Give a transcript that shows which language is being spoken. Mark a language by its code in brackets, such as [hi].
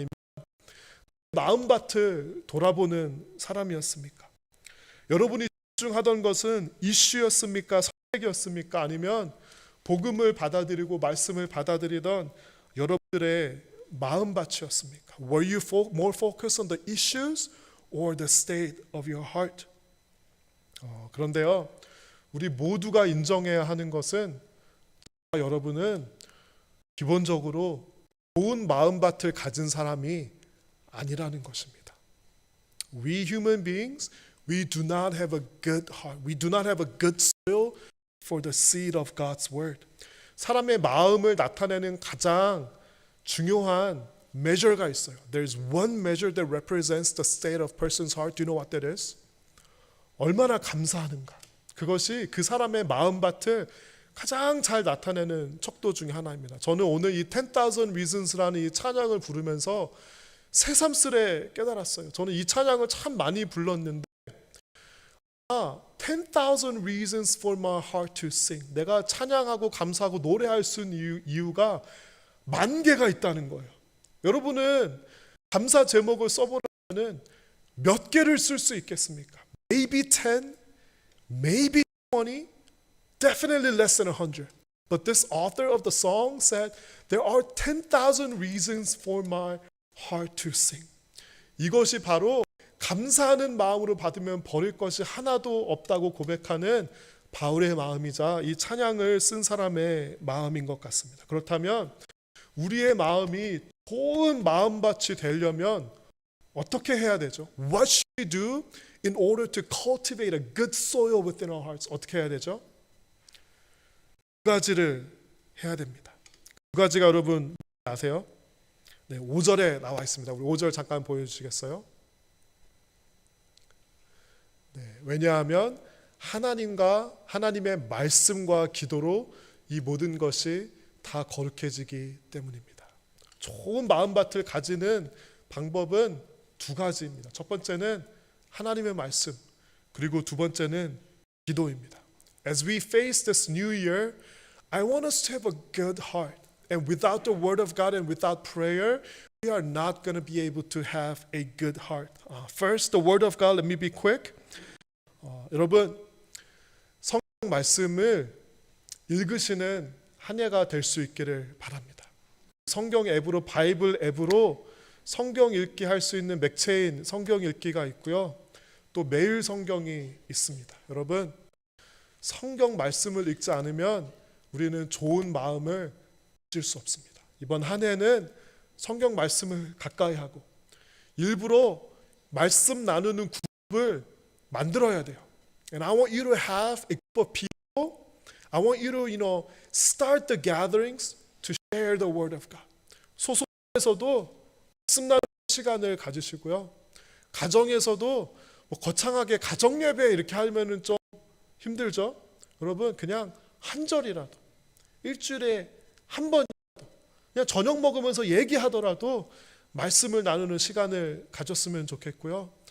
[ko] 아니면 마음밭을 돌아보는 사람이었습니까? 여러분이 집중하던 것은 이슈였습니까? 선택이었습니까? 아니면 복음을 받아들이고 말씀을 받아들이던 여러분들의 마음밭이었습니까? [en] Were you more focused on the issues or the state of your heart? [ko] 그런데요, 우리 모두가 인정해야 하는 것은 여러분은 기본적으로 좋은 마음밭을 가진 사람이 아니라는 것입니다. [en] We human beings, we do not have a good heart. We do not have a good soil for the seed of God's word. [ko] 사람의 마음을 나타내는 가장 중요한 measure가 있어요. [en] There's one measure that represents the state of person's heart. Do you know what that is? [ko] 얼마나 감사하는가. 그것이 그 사람의 마음밭을 가장 잘 나타내는 척도 중에 하나입니다. 저는 오늘 이 10,000 Reasons라는 이 찬양을 부르면서 새삼스레 깨달았어요. 저는 이 찬양을 참 많이 불렀는데 [en] 10,000 reasons for my heart to sing. [ko] 내가 찬양하고 감사하고 노래할 수 있는 이유가 10,000개가 있다는 거예요. 여러분은 감사 제목을 써보려면 몇 개를 쓸 수 있겠습니까? [en] Maybe 10, maybe 20, definitely less than 100. But this author of the song said there are 10,000 reasons for my heart to sing. [ko] 이것이 바로 감사하는 마음으로 받으면 버릴 것이 하나도 없다고 고백하는 바울의 마음이자 이 찬양을 쓴 사람의 마음인 것 같습니다. 그렇다면 우리의 마음이 좋은 마음밭이 되려면 어떻게 해야 되죠? [en] What should we do in order to cultivate a good soil within our hearts? [ko] 어떻게 해야 되죠? 두 가지를 해야 됩니다. 두 가지가 여러분 아세요? 네, 5절에 나와 있습니다. 우리 5절 잠깐 보여주시겠어요? 네, 왜냐하면 하나님의 말씀과 기도로 이 모든 것이 다 거룩해지기 때문입니다. 좋은 마음밭을 가지는 방법은 두 가지입니다. 첫 번째는 하나님의 말씀, 그리고 두 번째는 기도입니다. [en] As we face this new year, I want us to have a good heart. And without the word of God and without prayer, we are not going to be able to have a good heart. First, the word of God. Let me be quick. [ko] 여러분, 성경 말씀을 읽으시는 한 해가 될 수 있기를 바랍니다. 성경 앱으로, 바이블 앱으로 성경 읽기 할 수 있는 맥체인 성경 읽기가 있고요. 또 매일 성경이 있습니다. 여러분, 성경 말씀을 읽지 않으면 우리는 좋은 마음을 가질 수 없습니다. 이번 한 해는 성경 말씀을 가까이 하고 일부러 말씀 나누는 그룹을 만들어야 돼요. [en] And I want you to have a group of people. I want you to, start the gatherings to share the word of God. [ko] 소속에서도 말씀 나누는 시간을 가지시고요. 가정에서도 뭐 거창하게 가정 예배 이렇게 하면은 좀 힘들죠. 여러분 그냥 한 절이라도 일주일에 한 번 그냥 저녁 먹으면서 얘기하더라도 말씀을 나누는 시간을 가졌으면 좋겠고요.